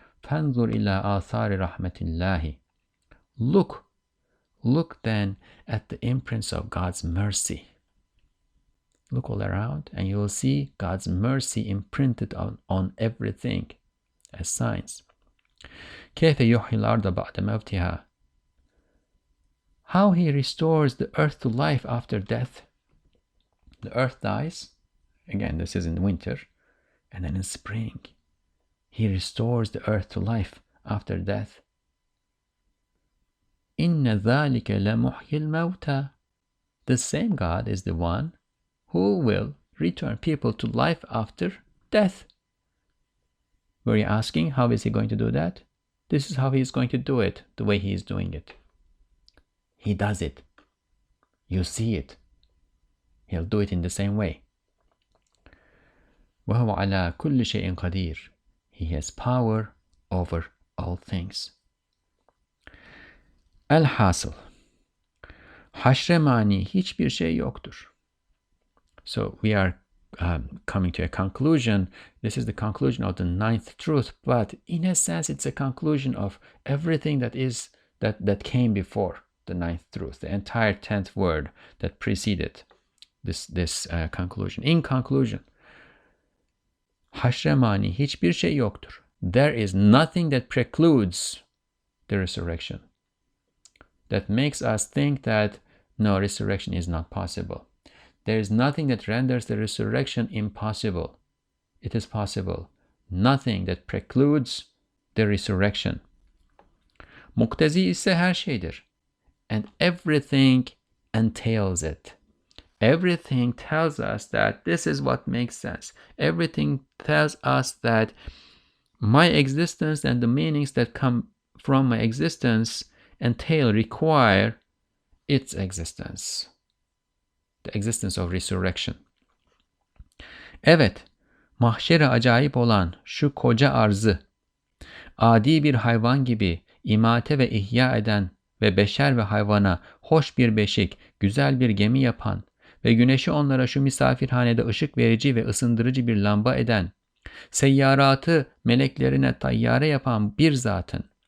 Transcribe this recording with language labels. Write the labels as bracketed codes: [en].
[ar] فَانْظُرْ إِلَىٰ آثَارِ رَحْمَةِ اللَّهِ. [en] Look then at the imprints of God's mercy. Look all around and you will see God's mercy imprinted on everything as signs. [ar] كيف يحيي الأرض بعد موتها. [en] How He restores the earth to life after death. The earth dies. Again, this is in winter. And then in spring, He restores the earth to life after death. [ar] إِنَّ ذَلِكَ لَمُحْيِي الْمَوْتَى. [en] The same God is the one who will return people to life after death. Were you asking, how is He going to do that? This is how He is going to do it, the way He is doing it. He does it. You see it. He'll do it in the same way. [ar] وَهُوَ عَلَى كُلِّ شَيْءٍ قَدِيرٌ. [en] He has power over all things. [tr] Elhasıl. Haşre mani hiçbir şey yoktur. [en] So we are coming to a conclusion. This is the conclusion of the 9th truth, but in a sense it's a conclusion of everything that came before the 9th truth, the entire 10th word that preceded this conclusion. In conclusion, [tr] haşre mani hiçbir şey yoktur. [en] There is nothing that precludes the resurrection, that makes us think that no, resurrection is not possible. There is nothing that renders the resurrection impossible. It is possible. Nothing that precludes the resurrection. [tr] Muktezi ise her şeydir. [en] And everything entails it. Everything tells us that this is what makes sense. Everything tells us that my existence and the meanings that come from my existence require its existence. The existence of resurrection. [tr] Evet, mahşere acayip olan şu koca arzı, adi bir hayvan gibi imate ve ihya eden ve beşer ve hayvana hoş bir beşik, güzel bir gemi yapan ve güneşi onlara şu misafirhanede ışık verici ve ısındırıcı bir lamba eden, seyyaratı meleklerine tayyare yapan bir zatın,